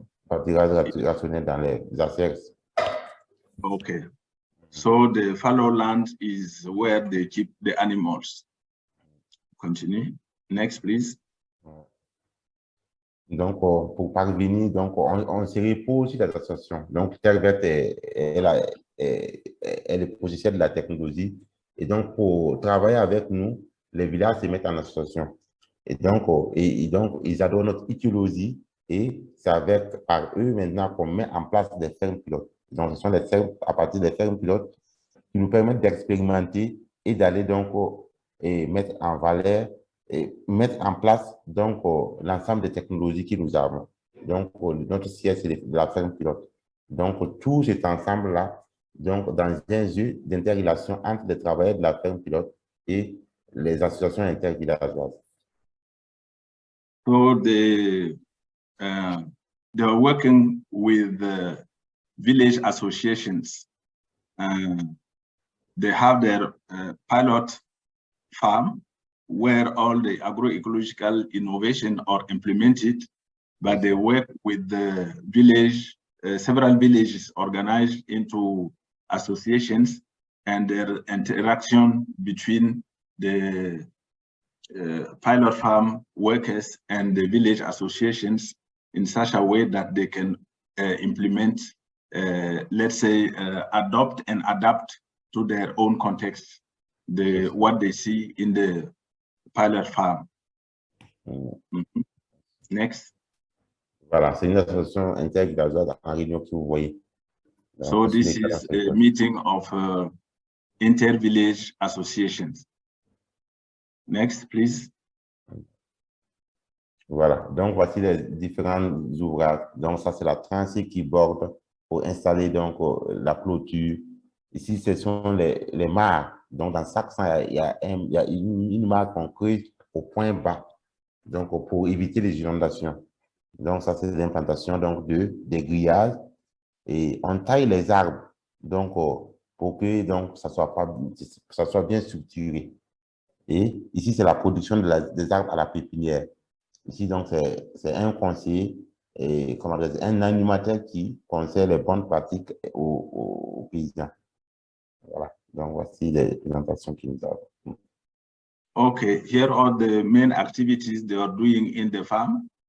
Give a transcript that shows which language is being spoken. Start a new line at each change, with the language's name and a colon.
French: Rationnel dans les assets.
English: Okay, so the fallow land is where they keep the animals. Continue. Next, please.
French: Donc, pour parvenir, donc, on se repose sur l'association. Donc, Terre Verte elle est positionne de la technologie. Et donc, pour travailler avec nous, les villages se mettent en association. Et donc, ils adorent notre idéologie. Et c'est par eux maintenant qu'on met en place des fermes pilotes. Donc, ce sont des fermes, à partir des fermes pilotes qui nous permettent d'expérimenter et d'aller donc et mettre en valeur et mettre en place donc l'ensemble des technologies que nous avons. Donc, notre siège, c'est la ferme pilote. Donc, tout cet ensemble-là, donc dans un jeu d'interrelation entre les travailleurs de la ferme pilote et les associations intervillageoises.
English: So they are working with village associations. They have their pilot farm where all the agroecological innovation are implemented, but they work with the village, several villages organized into associations, and their interaction between the pilot farm workers and the village associations in such a way that they can implement, let's say, adopt and adapt to their own context, what they see in the pilot farm. Next.
French: Voilà, c'est une association intervillageoise en réunion que vous voyez.
English: So this is a meeting of inter-village associations. Next, please.
French: Voilà, donc voici les différents ouvrages. Donc ça, c'est la tranchée qui borde pour installer donc la clôture. Ici, ce sont les mares. Donc dans chaque sens, il y a une mare qu'on creuse au point bas, donc pour éviter les inondations. Donc ça, c'est l'implantation donc des grillages. Et on taille les arbres donc pour que donc ça soit bien structuré. Et ici, c'est la production des arbres à la pépinière. Ici, donc, c'est un conseiller, et, comment dire, un animateur qui conseille les bonnes pratiques aux paysans. Voilà. Donc, voici les présentations qui nous avons.
English: Okay, here are the main activities they are doing in the farm.